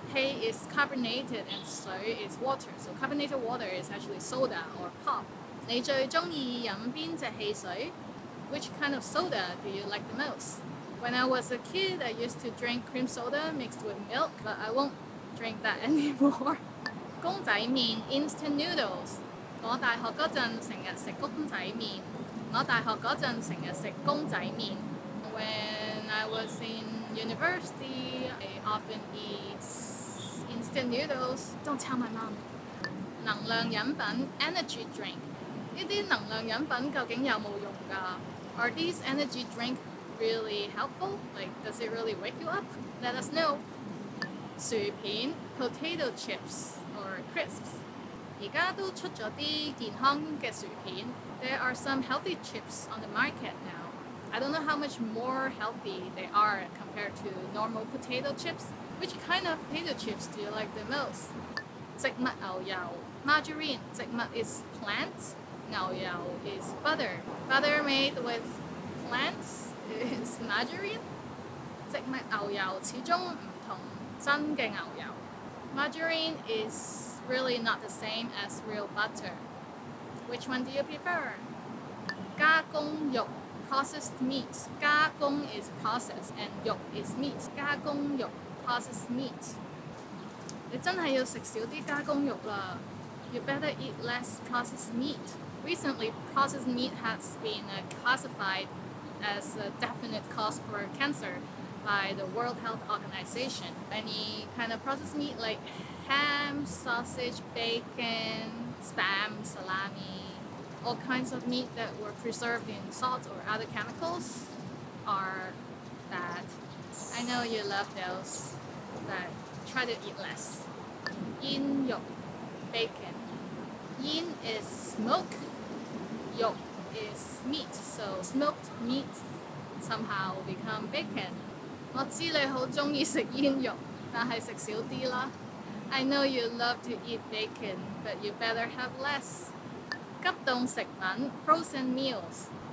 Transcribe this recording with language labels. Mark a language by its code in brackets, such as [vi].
[en] 氣 is carbonated and 水 is water. So carbonated water is actually soda or pop. [yue] 你最鍾意飲邊隻汽水? [en] Which kind of soda do you like the most? When I was a kid, I used to drink cream soda mixed with milk, but I won't drink that anymore. 公仔麵 instant noodles. [yue] 我大學嗰陣成日食公仔麵。我大學嗰陣成日食公仔麵。 [en] When I was in university, I often eat instant noodles. Don't tell my mom. 能量飲品 energy drink. [yue] 呢啲能量飲品究竟有冇用㗎？ [en] Are these energy drink really helpful? Like, does it really wake you up? Let us know. 薯片 potato chips or crisps. [yue] 而家都出咗啲健康嘅薯片。 [en] There are some healthy chips on the market now. I don't know how much more healthy they are compared to normal potato chips. Which kind of potato chips do you like the most? 植物牛油 margarine. 植物 is plant. 牛油 is butter. Butter made with plants is margarine. [yue] 植物牛油始終唔同真嘅牛油。 [en] Margarine is really not the same as real butter. Which one do you prefer? 加工肉 processed meat. 加工 is processed and 肉 is meat. 加工肉 processed meat. [yue] 你真係要食少啲加工肉啦。 [en] You better eat less processed meat. Recently, processed meat has been classified as a definite cause for cancer by the World Health Organization. Any kind of processed meat like ham, sausage, bacon, spam, salami, all kinds of meat that were preserved in salt or other chemicals are bad. I know you love those, but try to eat less. Yin yolk, bacon. Yin is smoke, yolk is meat, so smoked meat somehow become bacon. [yue] 我知你好鍾意食煙肉，但係食少啲啦。 [en] I know you love to eat bacon, but you better have less. 急凍食品 frozen meals.